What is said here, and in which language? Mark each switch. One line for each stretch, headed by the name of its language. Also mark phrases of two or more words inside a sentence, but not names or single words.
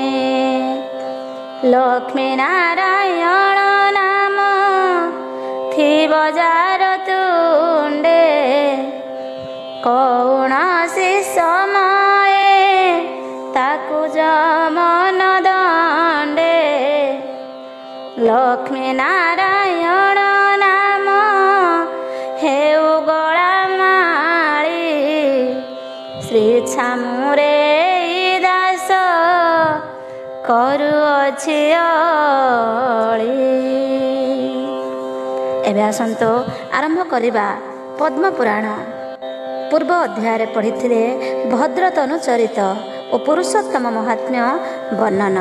Odia: ଲକ୍ଷ୍ମୀ ନାରାୟଣ ନାମ ଥିବ ଯାର ତୁଣ୍ଡେ, କୌଣସି ସମୟେ ତାକୁ ଯମନ ଦଣ୍ଡେ। ଲକ୍ଷ୍ମୀ ନାରାୟଣ ନାମ ହେଉ ଗଳା ମାଳୀ, ଶ୍ରୀ ଛାମୁରେ ଦାସ କରୁଅଛି ଅଳି। ଏବେ ଆସନ୍ତୁ ଆରମ୍ଭ କରିବା ପଦ୍ମପୁରାଣ। ପୂର୍ବ ଅଧ୍ୟାୟରେ ପଢ଼ିଥିଲେ ଭଦ୍ରତନୁ ଚରିତ ଓ ପୁରୁଷୋତ୍ତମ ମହାତ୍ମ୍ୟ ବର୍ଣ୍ଣନ।